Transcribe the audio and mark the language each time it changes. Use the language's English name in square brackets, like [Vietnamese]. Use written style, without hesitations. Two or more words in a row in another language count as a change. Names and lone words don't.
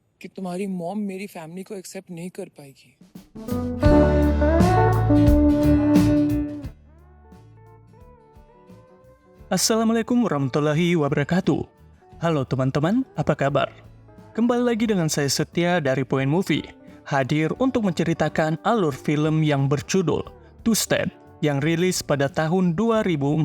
[Hindi] कि तुम्हारी मॉम मेरी फैमिली को एक्सेप्ट नहीं कर पाएगी। [Arabic] السلام عليكم ورحمة الله وبركاته. [Indonesian] Halo teman-teman, apa kabar? Kembali lagi dengan saya Setia dari Point Movie, hadir untuk menceritakan alur film yang berjudul Two Step yang rilis pada tahun 2014.